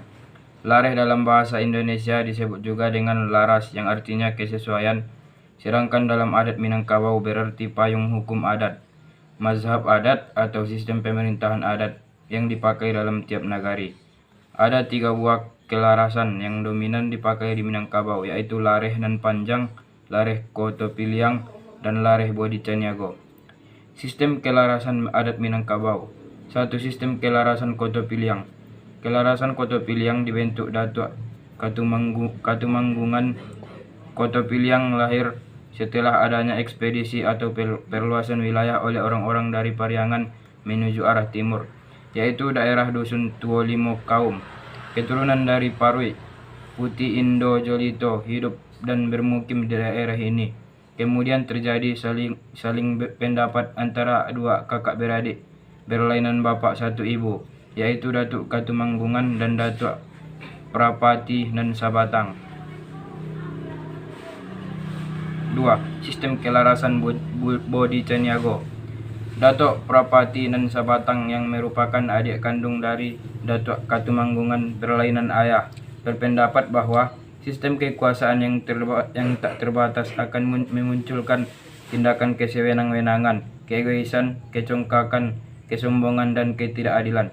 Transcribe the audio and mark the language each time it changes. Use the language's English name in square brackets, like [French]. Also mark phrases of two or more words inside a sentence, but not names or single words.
[Indonesian] Lareh dalam bahasa Indonesia disebut juga dengan laras yang artinya kesesuaian, sedangkan dalam adat Minangkabau berarti payung hukum adat, mazhab adat atau sistem pemerintahan adat yang dipakai dalam tiap nagari. Ada 3 buah kelarasan yang dominan dipakai di Minangkabau, yaitu lareh nan panjang, lareh Koto Piliang, dan lareh Bodi Caniago. Sistem kelarasan adat Minangkabau. 1. Sistem kelarasan Koto Piliang. Kelarasan Koto Piliang dibentuk Datuk Katumanggungan. Koto Piliang lahir setelah adanya ekspedisi atau perluasan wilayah oleh orang-orang dari Pariangan menuju arah timur, yaitu daerah Dusun Tuolimo Kaum. Keturunan dari Parwi, Putih Indo Jolito hidup dan bermukim di daerah ini. Kemudian terjadi saling pendapat antara 2 kakak beradik berlainan bapak satu ibu, yaitu Datuk Katumanggungan dan Datuk Prapati nan Sabatang. 2. Sistem kelarasan Bodi Caniago. Datuk Prapati nan Sabatang yang merupakan adik kandung dari Datuk Katumanggungan berlainan ayah berpendapat bahwa Sistem kekuasaan yang tak terbatas akan memunculkan tindakan kesewenang-wenangan, keegoisan, kecongkakan, kesombongan, dan ketidakadilan.